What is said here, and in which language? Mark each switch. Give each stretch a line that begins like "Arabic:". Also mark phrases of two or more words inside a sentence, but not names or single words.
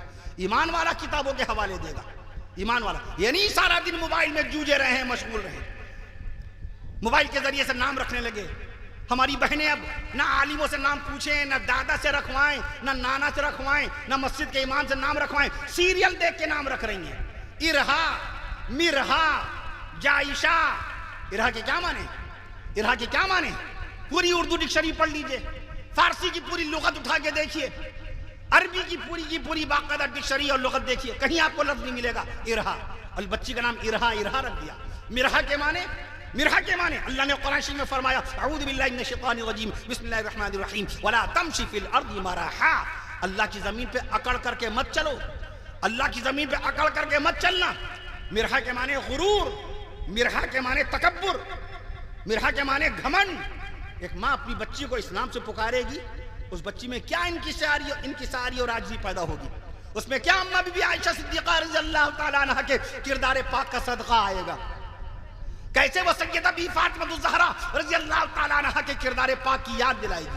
Hindi: ईमान वाला किताबों के हवाले देगा, ईमान वाला। ये नहीं सारा दिन मोबाइल में जूझे रहे, मशगूल रहे, मोबाइल के जरिए से नाम रखने लगे। हमारी बहनें अब ना आलिमों से नाम पूछें, ना दादा से रखवाएं, ना नाना से रखवाएं, ना मस्जिद के इमाम से नाम रखवाएं, सीरियल देख के नाम रख रही हैं। इरहा, मिरहा, जायशा। इरहा के क्या माने? पूरी उर्दू डिक्शनरी पढ़ लीजिए, फारसी की पूरी लुगत उठा के देखिए, अरबी की पूरी बाकायदा डिक्शनरी और लुगत देखिए, कहीं आपको लफ्ज नहीं मिलेगा इरहा। और बच्ची का नाम इरहा रख दिया। मिरहा के माने अल्लाह ने कुरान शरीफ में फरमाया,
Arabic: أعوذ بالله من الشيطان الرجيم، بسم الله الرحمن الرحيم، ولا تمش في الأرض مرحا.
Hindi: अल्लाह की जमीन पे अकड़ करके मत चलो, अल्लाह की जमीन पे अकड़ करके मत चलना। मिरहा के माने गुरूर, मिरहा के माने तकब्बुर, मिरहा के माने घमंड। एक माँ अपनी बच्ची को इस्लाम से पुकारेगी, उस बच्ची में क्या इनकिसारी और आजिज़ी पैदा होगी, उसमें क्या अम्मा बीबी आयशा सिद्दीक़ा
Arabic: رضي الله تعالى عنها
Hindi: के किरदार पाक का सदका आएगा, कैसे वो सैयदा बी फातिमा ज़हरा
Arabic: رضي الله تعالى عنها
Hindi: के किरदार पाक की याद दिलाएगी।